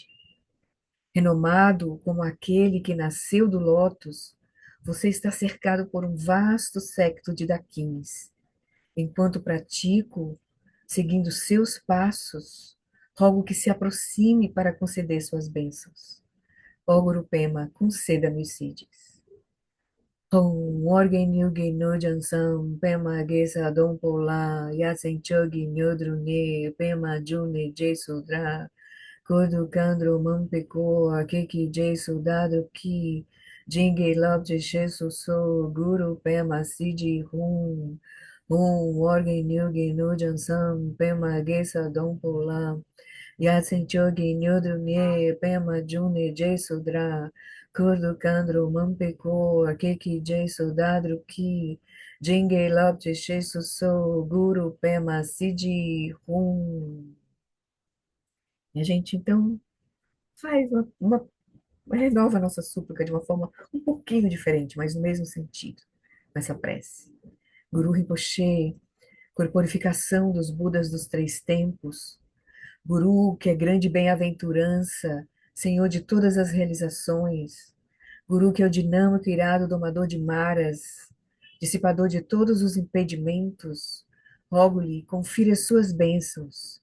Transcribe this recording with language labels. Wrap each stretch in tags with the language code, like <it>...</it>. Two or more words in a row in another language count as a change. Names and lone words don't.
<pt>Renomado como aquele que nasceu do lótus, você está cercado por um vasto séquito de daquins. Enquanto pratico, seguindo seus passos, rogo que se aproxime para conceder suas bênçãos. Ó Guru Pema, conceda-me os Siddhis.</pt> <bo>ཨོ་རྒྱན་ཡུལ་གྱི་ནུབ་བྱང་མཚམས། པདྨ་གེ་སར་སྡོང་པོ་ལ། ཡ་མཚན་མཆོག་གི་དངོས་གྲུབ་བརྙེས། པདྨ་འབྱུང་གནས་ཞེས་སུ་གྲགས། འཁོར་དུ མཁའ་འགྲོ་མང་པོས་བསྐོར། ཁྱེད་ཀྱི་རྗེས་སུ་བདག་བསྒྲུབ་ཀྱིས། བྱིན་གྱིས་བརླབ་ཕྱིར་གཤེགས་སུ་གསོལ། གུ་རུ་པདྨ་སིདྡྷི་ཧཱུྃ། ཨོ་རྒྱན་ཡུལ་གྱི་ནུབ་བྱང་མཚམས། པདྨ་གེ་སར་སྡོང་པོ་ལ། ཡ་མཚན་མཆོག་གི་དངོས་གྲུབ་བརྙེས། པདྨ་འབྱུང་གནས་ཞེས་སུ་གྲགས། འཁོར་དུ་མཁའ་འགྲོ་མང་པོས་བསྐོར། ཁྱེད་ཀྱི་རྗེས་སུ་བདག་བསྒྲུབ་ཀྱིས། བྱིན་གྱིས་བརླབ་ཕྱིར་གཤེགས་སུ་གསོལ། གུ་རུ་པདྨ་སིདྡྷི་ཧཱུྃ.</bo> <pt>E a gente então faz renova a nossa súplica de uma forma um pouquinho diferente, mas no mesmo sentido, nessa prece. Guru Rinpoche, corporificação dos Budas dos três tempos, Guru, que é grande bem-aventurança, Senhor de todas as realizações, Guru, que é o dinâmico irado domador de maras, dissipador de todos os impedimentos, rogo-lhe, confira as suas bênçãos.</pt>